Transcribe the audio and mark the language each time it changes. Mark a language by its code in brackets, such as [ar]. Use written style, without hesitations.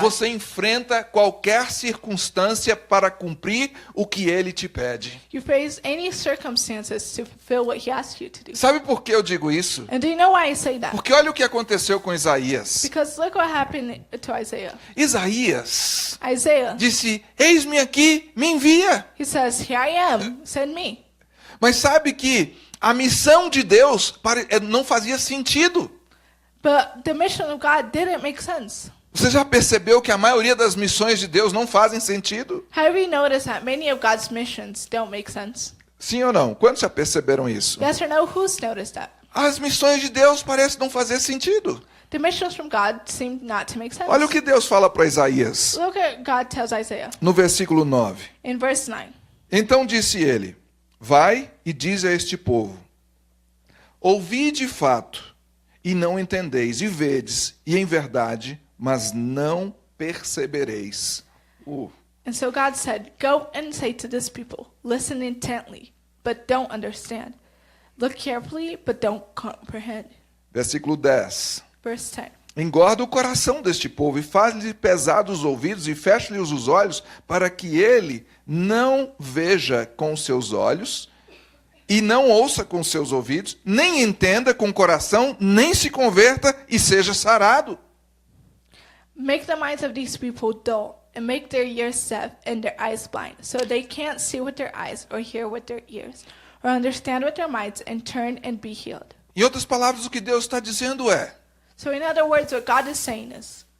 [pt] você enfrenta qualquer circunstância para cumprir o que Ele te pede. [en] you face any circumstances to fulfill what He asks you to do. [pt] Sabe por que eu digo isso? [en] And do you know why I say that? [pt] Porque olha o que aconteceu com Isaías. [en] Because look what happened to Isaiah. [pt] Isaías [en] Isaiah, [pt] disse: Eis-me aqui, me envia. [en] he says, "Here I am, send me." [pt] Mas sabe que a missão de Deus não fazia sentido. [en] But the mission of God didn't make sense. [pt] Você já percebeu que a maioria das missões de Deus não fazem sentido? [en] Have you noticed that many of God's missions don't make sense? [pt] Sim ou não? Quantos já perceberam isso? [en] Yes or no? Who's noticed that? [pt] As missões de Deus parecem não fazer sentido. [en] The missions from God seem not to make sense. [pt] Olha o que Deus fala para Isaías, [en] Look at God tells Isaiah [pt] no versículo 9. [en] in verse 9. [pt] Então disse ele: Vai e diz a este povo: Ouvi de fato, e não entendeis, e vedes, e em verdade, mas não percebereis. [en] And so God said, "Go and say to this people, listen intently, but don't understand. Look carefully, but don't comprehend." [pt] Versículo 10. [en] Verse 10. [pt] Engorda o coração deste povo e faz-lhe pesados os ouvidos e fecha-lhe os olhos para que ele não veja com os seus olhos e não ouça com os seus ouvidos, nem entenda com o coração, nem se converta e seja sarado. [en] Make the minds of these people dull, and make their ears deaf and their eyes blind, so they can't see with their eyes or hear with their ears, or understand with their minds and turn and be healed. [pt] Em outras palavras, o que Deus está dizendo é: [en] So in other words, what God is saying is,